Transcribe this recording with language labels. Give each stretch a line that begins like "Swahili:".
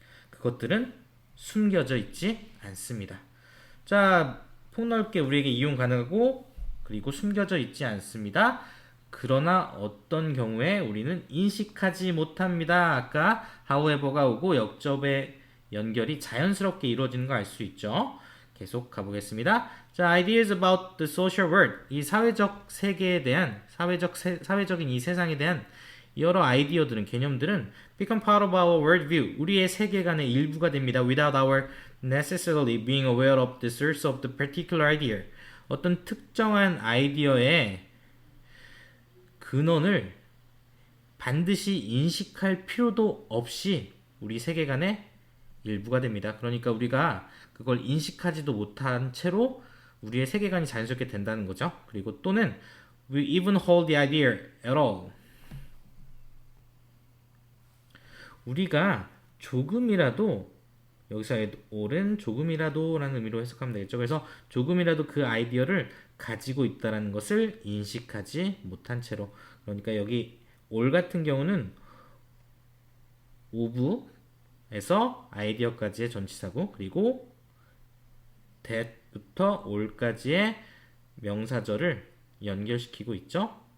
Korean: 그것들은 숨겨져 있지 않습니다. 자, 폭넓게 우리에게 이용 가능하고 그리고 숨겨져 있지 않습니다. 그러나 어떤 경우에 우리는 인식하지 못합니다. 아까 however가 오고 역접의 연결이 자연스럽게 이루어지는 거 알 수 있죠. 계속 가보겠습니다.
English: 자, ideas about the social world.
Korean: 이 사회적 세계에 대한 사회적인 이 세상에 대한 여러 아이디어들은 개념들은
English: become part of our worldview.
Korean: 우리의 세계관의 일부가 됩니다.
English: Without our necessarily being aware of the source of the particular idea.
Korean: 어떤 특정한 아이디어의 근원을 반드시 인식할 필요도 없이 우리 세계관의 일부가 됩니다. 그러니까 우리가 그걸 인식하지도 못한 채로 우리의 세계관이 자연스럽게 된다는 거죠. 그리고 또는
English: we even hold the idea at all.
Korean: 우리가 조금이라도 여기서 all은 조금이라도라는 의미로 해석하면 되겠죠. 그래서 조금이라도 그 아이디어를 가지고 있다는 것을 인식하지 못한 채로. 그러니까 여기 all 같은 경우는 of에서 아이디어까지의 전치사고 그리고 that부터 all까지의 명사절을 연결시키고 있죠.